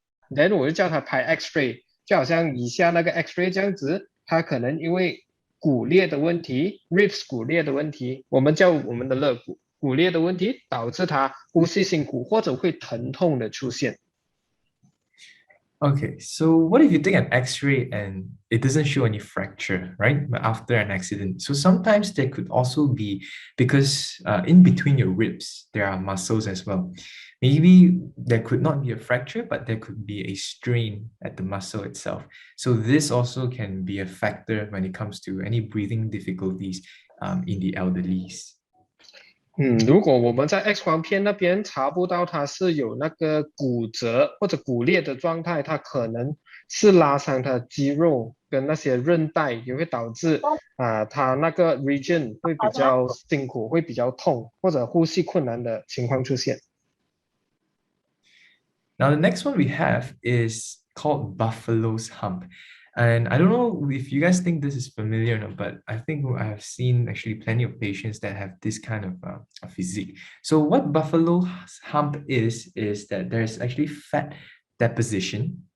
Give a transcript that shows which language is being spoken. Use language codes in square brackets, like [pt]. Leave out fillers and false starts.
[zh] Then 我就叫他拍 X-ray， 就好像以下那个 X-ray 这样子，他可能因为骨裂的问题 ，ribs 骨裂的问题，我们叫我们的肋骨骨裂的问题，导致他呼吸辛苦或者会疼痛的出现。 [en] Okay, so what if you take an X-ray and it doesn't show any fracture, right? But after an accident. So sometimes there could also be, because in between your ribs, there are muscles as well. Maybe there could not be a fracture, but there could be a strain at the muscle itself. So this also can be a factor when it comes to any breathing difficulties in the elderlies. [zh] 如果我们在 X 光片那边查不到它是有那个骨折或者骨裂的状态，它可能是拉伤它的肌肉跟那些韧带，也会导致它那个 region 会比较辛苦，会比较痛，或者呼吸困难的情况出现。 [en] Now, the next one we have is called Buffalo's Hump. And I don't know if you guys think this is familiar or not, but I think I have seen actually plenty of patients that have this kind of physique. So what Buffalo's Hump is that there's actually fat deposition.